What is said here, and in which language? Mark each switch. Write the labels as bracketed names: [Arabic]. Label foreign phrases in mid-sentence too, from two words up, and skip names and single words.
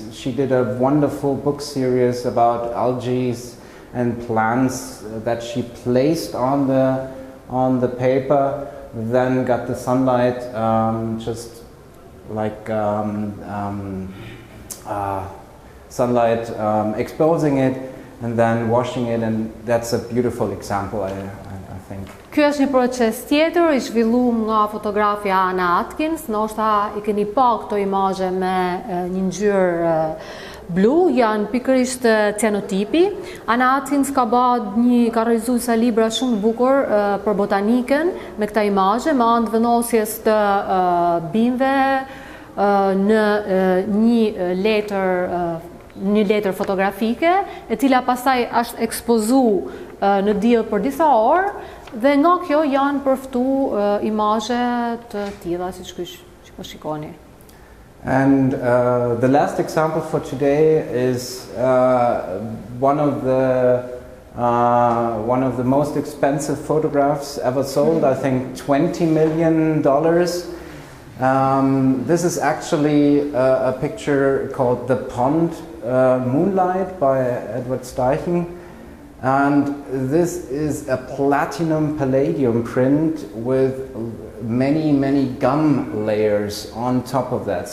[English] She did a wonderful book series about algae and plants that she placed on the paper, then got the sunlight just like sunlight exposing it and then washing it, and that's a beautiful example, I think. [Albanian] Ky është një proces tjetër i zhvilluar nga fotografja Anna Atkins. Ndoshta I keni pa këto imazhe me një ngjyrë blu, janë pikërisht cyanotipi. Anna Atkins ka realizuar disa libra shumë të bukur për botanikën me këta imazhe, me anë të vendosjes të bimëve në një letër fotografike, e cila pastaj është ekspozuar në diell për disa orë, dhe nga kjo janë përftu imazhe të tilla siç po shikoni. [English] And the last example for today is one of the most expensive photographs ever sold. I think $20 million. This is actually a picture called The Pond Moonlight by Edward Steichen, and this is a platinum palladium print with many gum layers on top of that.